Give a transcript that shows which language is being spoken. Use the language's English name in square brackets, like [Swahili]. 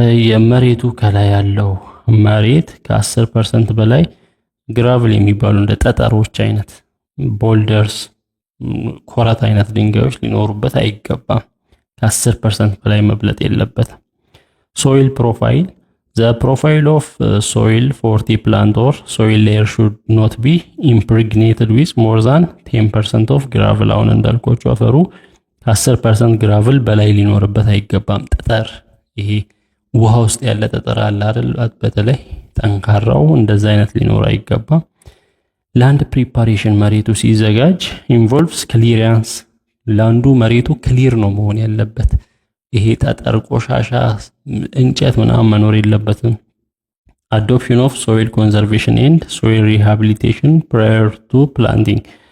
[Amharic] የመሬቱ ከላይ ያለው መሬት ከ10% በላይ ግራቭል የሚባሉ እንደ ጠጠሮች አይነት ቦልደርስ ኮራት አይነት ድንጋዮች ሊኖሩበት አይገባም። ከ10% በላይ መብለጥ የለበትም። soil profile [English] The profile of soil for tea plant or soil layer should not be impregnated with more than 10% of gravel። [Amharic] አሁን እንዳልኳችሁ አፈሩ 10% ግራቭል በላይ ሊኖርበት አይገባም። ጠጠር፣ ይሄ ውሃ ውስጥ ያለ ጠጠር አለ አይደል? በተለይ ጠንካራው እንደዛ አይነት ሊኖር አይገባም። ላንድ ፕሪፓሬሽን መሬቱ ሲዘጋጅ ኢንቮልቭስ ክሊራንስ። ላንዱ መሬቱ ክሊር ነው መሆን ያለበት። ይሄ ጠጠር፣ ቆሻሻ፣ እንጨት ምናምን መኖር የለበትም። [English] አዶፕሽን ኦፍ ሶይል ኮንዘርቬሽን ኤንድ ሶይል ሪሃቢሊቴሽን ፕራየር ቱ ፕላንቲንግ።